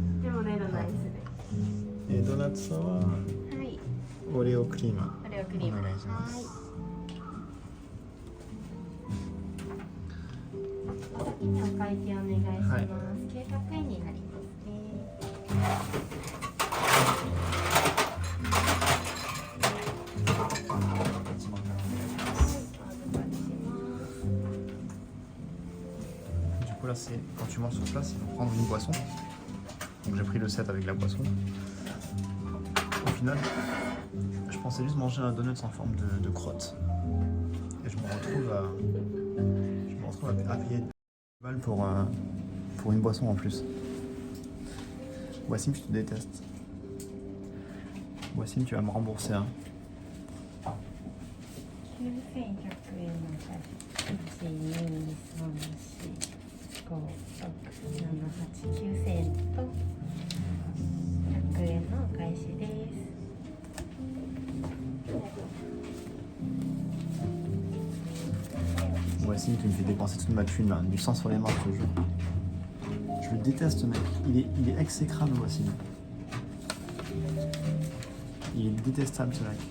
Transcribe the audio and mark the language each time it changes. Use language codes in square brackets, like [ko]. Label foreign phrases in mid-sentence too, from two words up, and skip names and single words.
[ja] レモネードのアイスで。ドーナツははい。オレオクリーム。オレオクリームお願いします。今お会計お願いします。はい 900円になりますね。 [fr] Du coup là c'est quand tu manges sur place ils vont prendre une boisson. Donc j'ai pris le set avec la boisson. Au final, je pensais juste manger un donut en forme de crotte. Et je me retrouve à payer 10 balles pour une boisson en plus. Wassim, je te déteste. Wassim, tu vas me rembourser. Hein. [ja] 9100 円の会1、2、3、4、5、6、7、8、9000円と100円のお返しです。 [fr] Wassim, tu me fais dépenser toute ma thune là, du sang sur les mains, je te jure. Je le déteste, mec. Il est exécrable, Wassim. Il est détestable, ce mec.